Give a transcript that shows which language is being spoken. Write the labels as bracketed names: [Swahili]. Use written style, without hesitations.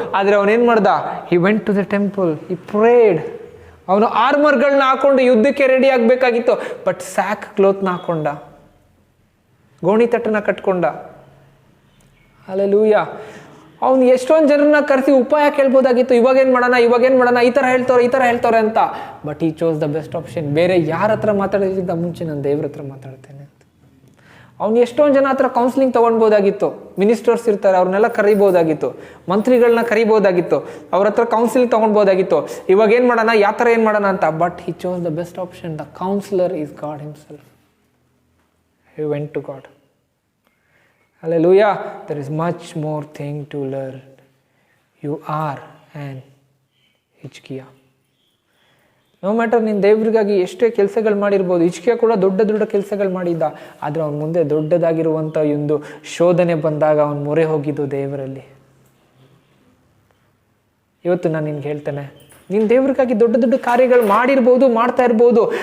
[Kannada] ಆದರೆ ಅವನೇನು ಮಾಡ್ದ, [English] he went to the temple, he prayed. [Kannada] ಅವನು ಆರ್ಮರ್ಗಳನ್ನ ಹಾಕೊಂಡು ಯುದ್ಧಕ್ಕೆ ರೆಡಿ ಆಗಬೇಕಾಗಿತ್ತು. ಬಟ್ ಸ್ಯಾಕ್ ಕ್ಲೋತ್ನ ಹಾಕೊಂಡ, ಗೋಣಿ ತಟ್ಟನ ಕಟ್ಕೊಂಡ. ಹಲ್ಲೆಲೂಯಾ. ಅವ್ನು ಎಷ್ಟೊಂದು ಜನರನ್ನ ಕರೆಸಿ ಉಪಾಯ ಕೇಳ್ಬೋದಾಗಿತ್ತು, ಇವಾಗೇನು ಮಾಡೋಣ, ಈ ಥರ ಹೇಳ್ತವ್ರೆ ಅಂತ. [English] But he chose the best option. [Kannada] ಬೇರೆ ಯಾರ ಹತ್ರ ಮಾತಾಡೋದಕ್ಕಿಂತ ಮುಂಚೆ ನಾನು ದೇವ್ರ ಹತ್ರ ಮಾತಾಡ್ತೇನೆ ಅಂತ. ಅವ್ನು ಎಷ್ಟೊಂದು ಜನ ಹತ್ರ ಕೌನ್ಸಿಲಿಂಗ್ ತೊಗೊಳ್ಬೋದಾಗಿತ್ತು. ಮಿನಿಸ್ಟರ್ಸ್ ಇರ್ತಾರೆ, ಅವ್ರನ್ನೆಲ್ಲ ಕರಿಬೋದಾಗಿತ್ತು, ಮಂತ್ರಿಗಳನ್ನ ಕರಿಬೋದಾಗಿತ್ತು, ಅವ್ರ ಹತ್ರ ಕೌನ್ಸಿಲಿಂಗ್ ತೊಗೊಳ್ಬೋದಾಗಿತ್ತು. ಇವಾಗ ಏನು ಮಾಡೋಣ, ಯಾವ ಥರ ಏನು ಮಾಡೋಣ ಅಂತ. [English] But he chose the best option. The counsellor is God himself. He went to God. Hallelujah. There is much more thing to learn. You are an Hezekiah. No matter [Kannada] ನೀನು ದೇವ್ರಿಗಾಗಿ ಎಷ್ಟೇ ಕೆಲಸಗಳು ಮಾಡಿರ್ಬೋದು. ಹಿಜ್ಕೀಯ ಕೂಡ ದೊಡ್ಡ ಕೆಲಸಗಳು ಮಾಡಿದ್ದ. ಆದರೆ ಅವನ ಮುಂದೆ ದೊಡ್ಡದಾಗಿರುವಂಥ ಒಂದು ಶೋಧನೆ ಬಂದಾಗ ಅವನು ಮೊರೆ ಹೋಗಿದ್ದು ದೇವರಲ್ಲಿ. ಇವತ್ತು ನಾನು ನಿನ್ಗೆ ಹೇಳ್ತೇನೆ, ನೀನು ದೇವ್ರಿಗಾಗಿ ದೊಡ್ಡ ಕಾರ್ಯಗಳು ಮಾಡ್ತಾ ಇರ್ಬೋದು.